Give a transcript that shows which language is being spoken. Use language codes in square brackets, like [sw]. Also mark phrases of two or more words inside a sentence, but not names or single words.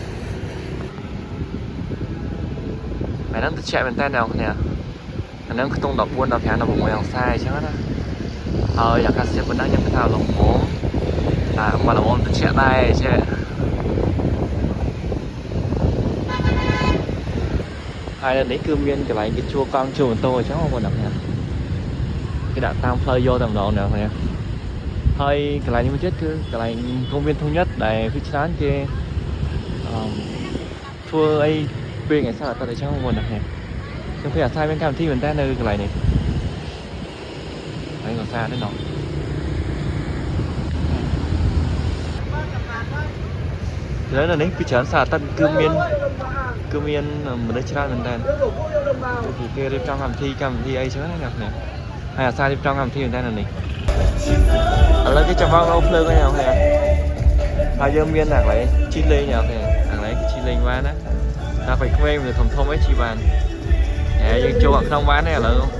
[km] ហើយហ្នឹងទៅជែកមែនតើអ្នកនរគ្នាអាហ្នឹងខ្ទង់14 15 16អង្សាអញ្ចឹងណាហើយអាកាសធាតុប៉ុណ្ណឹងខ្ញុំគិតថាលោកហ្មងតែមកលោកទៅជែកដែរចេះ ហើយនេះគឺមានកន្លែងគេជួលកង់ជួលម៉ូតូអញ្ចឹងបងប្អូនអ្នកនរគេដាក់តាមផ្លូវយកតែម្ដងអ្នកនរគ្នាហើយកន្លែងនេះមួយទៀតគឺកន្លែង công viên thống nhất ដែលភាគច្រើនគេធ្វើអីពេលថ្ងៃសៅរ៍អាទិត្យអញ្ចឹងបងប្អូនអ្នកនរខ្ញុំឃើញអាសាយមានកម្មវិធីមែនតើនៅកន្លែងនេះ ហើយក៏សារដែរណោះឥឡូវនេះគឺច្រើនសៅរ៍អាទិត្យគឺមានមនុស្សច្រើនមែនតើគឺគេរៀបចំកម្មវិធីអីចឹងណាអ្នកនរហើយអាសារៀបចំកម្មវិធីមែនតើនៅនេះឥឡូវគេចាប់មកភ្លើងហើយអ្នកនរហើយយើងមានអាកន្លែងជិះលេងអ្នកនរអាកន្លែងគេជិះលេងបានណាតែពេលក្មេងវាធំអីជិះបានហើយយើងចូលខាងក្នុងបានទេឥឡូវ